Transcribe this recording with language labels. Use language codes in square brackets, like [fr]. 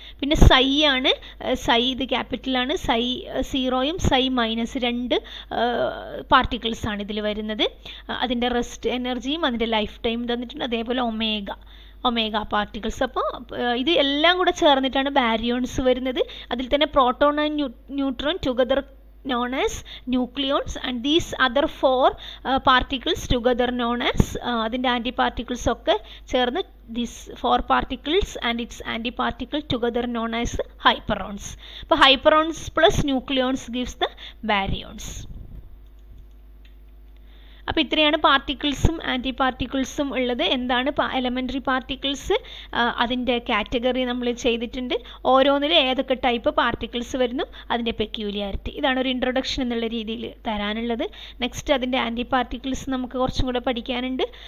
[ml] പിന്നെ സൈ ആണ്, സൈ ഇത് ക്യാപിറ്റലാണ്, സൈ 0യും സൈ -2 പാർട്ടിക്കിൾസാണ് ഇതിൽ വരുന്നത്. അതിൻ്റെ റെസ്റ്റ് എനർജിയും അതിൻ്റെ ലൈഫ് ടൈം തന്നിട്ടുണ്ട്. അതേപോലെ ഒമേഗ പാർട്ടിക്കിൾസ്. അപ്പോൾ ഇത് എല്ലാം കൂടെ ചേർന്നിട്ടാണ് ബാരിയോൺസ് വരുന്നത്. അതിൽ തന്നെ [en] proton and neutron together known as nucleons and these other 4 particles together known as [ml] അതിൻ്റെ ആൻറ്റി പാർട്ടിക്കിൾസ് ഒക്കെ ചേർന്ന് [en] these 4 particles and its antiparticle together known as hyperons. അപ്പോൾ hyperons plus nucleons gives the baryons. [ml] അപ്പോൾ ഇത്രയാണ് പാർട്ടിക്കിൾസും anti പാർട്ടിക്കിൾസും ഉള്ളത്. എന്താണ് elementary particles, അതിൻ്റെ category നമ്മൾ ചെയ്തിട്ടുണ്ട്. ഓരോന്നിലും ഏതൊക്കെ ടൈപ്പ് പാർട്ടിക്കിൾസ് വരുന്നു, അതിൻ്റെ പെക്യൂലിയാരിറ്റി. ഇതാണ് ഒരു ഇൻട്രൊഡക്ഷൻ എന്നുള്ള രീതിയിൽ തരാനുള്ളത്. നെക്സ്റ്റ് അതിൻ്റെ ആൻറ്റി പാർട്ടിക്കിൾസ് നമുക്ക് കുറച്ചും കൂടെ പഠിക്കാനുണ്ട്.